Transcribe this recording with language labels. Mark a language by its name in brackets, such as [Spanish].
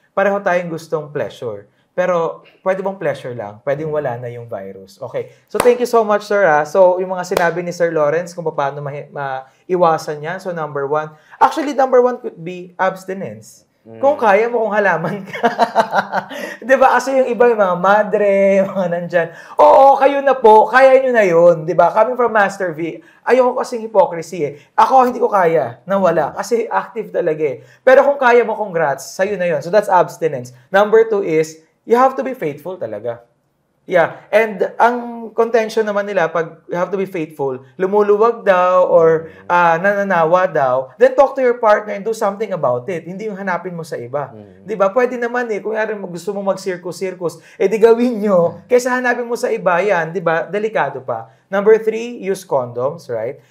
[Filipino] Pareho tayong gustong pleasure. Pero, pwede bang pleasure lang? Pwedeng wala na yung virus. Okay. [English] So, thank you so much, sir. [Filipino] So, yung mga sinabi ni Sir Lawrence kung paano maiwasan yan. So, number one. [English] Actually, number one could be abstinence. [Filipino] Kung kaya mo, kung halaman ka. Diba? Kasi yung iba, yung mga madre, mga nandyan. Oo, kayo na po. Kaya nyo na yun. Diba? [English] Coming from [Filipino] Master V, ayoko kasing hypocrisy eh. Ako, hindi ko kaya na wala. Kasi active talaga eh. Pero kung kaya mo, congrats. Sa'yo na yun. [English] So, that's abstinence. Number two is, you have to be faithful talaga. Yeah. And [Filipino] ang contention naman nila, pag [English] you have to be faithful, [Filipino] lumuluwag daw or nananawa daw, [English] then talk to your partner and do something about it. [Filipino] Hindi yung hanapin mo sa iba. Diba? Pwede naman eh. Kung gusto mo mag-circus-circus, di gawin nyo. Kaysa hanapin mo sa iba, yan. Diba? Delikado pa. [English] Number 3, use condoms, right?